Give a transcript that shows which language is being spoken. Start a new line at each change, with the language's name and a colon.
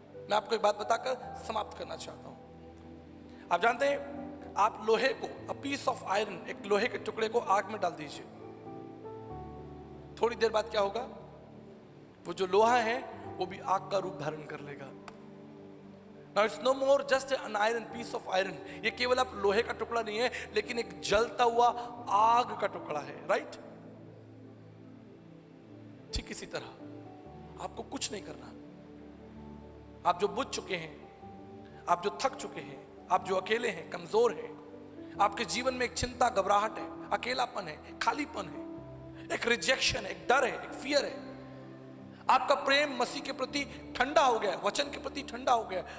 Hindi: मैं आपको एक बात बताकर समाप्त करना चाहता हूं। आप जानते हैं, आप लोहे को,
English: a piece of iron,
Hindi: एक लोहे के टुकड़े को आग में डाल दीजिए, थोड़ी देर बाद क्या होगा? वो जो लोहा है वो भी आग का रूप धारण कर लेगा।
English: Now it's no more just an iron, piece of iron.
Hindi: ये केवल आप लोहे का टुकड़ा नहीं है, लेकिन एक जलता हुआ आग का टुकड़ा है, राइट? ठीक इसी तरह आपको कुछ नहीं करना। आप जो बुझ चुके हैं, आप जो थक चुके हैं, आप जो अकेले हैं, कमजोर हैं, आपके जीवन में एक चिंता, घबराहट है, अकेलापन है, खालीपन है, एक रिजेक्शन है, एक डर है, एक फियर है, आपका प्रेम मसीह के प्रति ठंडा हो गया, वचन के प्रति ठंडा हो गया।